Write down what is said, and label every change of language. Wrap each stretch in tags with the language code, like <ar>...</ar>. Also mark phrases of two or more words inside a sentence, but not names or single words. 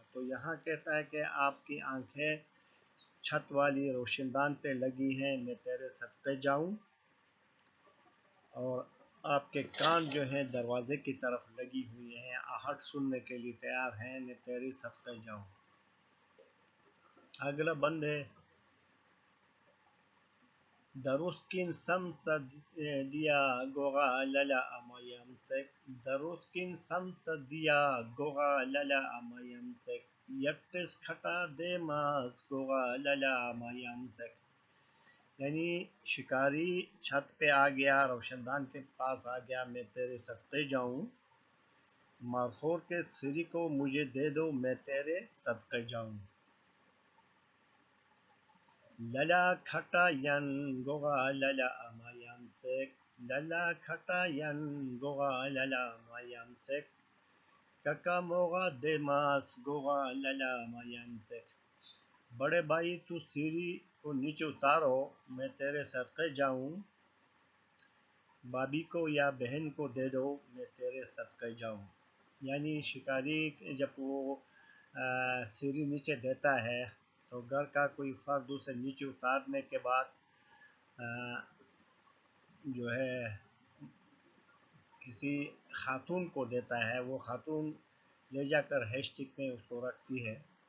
<hi>तो यहाँ कहता है कि आपकी आंखें छत वाली रोशनदान पे लगी हैं, मैं तेरे सदक़े जाऊं, और आपके कान जो हैं दरवाजे की तरफ लगी हुई हैं, आहट सुनने के लिए तैयार हैं, मैं तेरे सदक़े जाऊं। अगला बंद है,</hi> <scl>Daruskin samsa dia gora lala amayamtek. Daruskin samsa dia gora lala amayamtek. Yaktes khata demas gora lala amayamtek.</scl> <hi>यानी शिकारी छत पे आ गया, रोशनदान के पास आ गया, मैं तेरे सदक़े जाऊं, मारखोर के सिरी को मुझे दे दो, मैं तेरे सदक़े जाऊं।</hi> <scl>Lala khatayan goga lala amayamtek. Lala khatayan goga lala amayamtek. Kakamoga demas goga lala amayamtek.</scl> <hi>बड़े भाई तू सीढ़ी को नीचे उतारो, मैं तेरे सदक़े जाऊं, भाभी को या बहन को दे दो, मैं तेरे सदक़े जाऊं। यानी शिकारी जब वो सीढ़ी नीचे देता है तो घर का कोई फर्द उसे नीचे उतारने के बाद जो है किसी खातून को देता है, वो खातून ले जाकर हैशटिक में उसको रखती है।</hi>